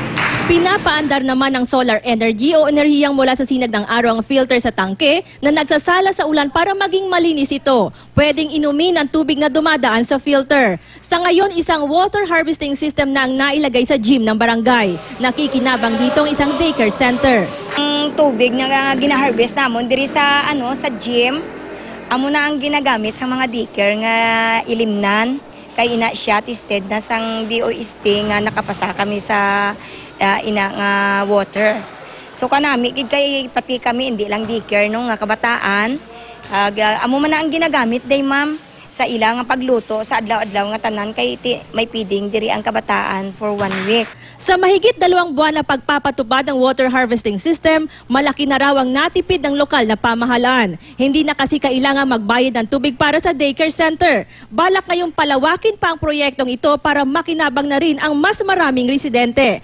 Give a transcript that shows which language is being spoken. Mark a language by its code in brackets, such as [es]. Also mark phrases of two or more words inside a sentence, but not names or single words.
[tl] Pinapaandar naman ng [en] solar energy [tl] o enerhiyang mula sa sinag ng araw ang filter sa tangke na nagsasala sa ulan para maging malinis ito. Pwedeng inumin ang tubig na dumadaan sa filter. Sa ngayon, isang [en] water harvesting system [tl] na ang nailagay sa gym ng barangay. Nakikinabang dito ang isang [en] daycare center. [hil] Ang tubig na gina-harvest namon diri sa gym. Amo na ang ginagamit sa mga daycare nga ilimnan kay ina siya tested na sang DOST nga nakapasa kami sa ina nga water. So kanami gid kay pati kami [tl] hindi lang [hil] daycare no nga kabataan. Amo man na ang ginagamit day ma'am sa ilang pagluto sa adlaw-adlaw nga tanan kay may feeding diri ang kabataan [en] for 1 week. [tl] Sa mahigit 2 buwan na pagpapatupad ng [en] water harvesting system, [tl] malaki na raw ang natipid ng lokal na pamahalaan. Hindi na kasi kailangan magbayad ng tubig para sa [en] daycare center. [tl] Balak ngayong palawakin pa ang proyektong ito para makinabang na rin ang mas maraming residente.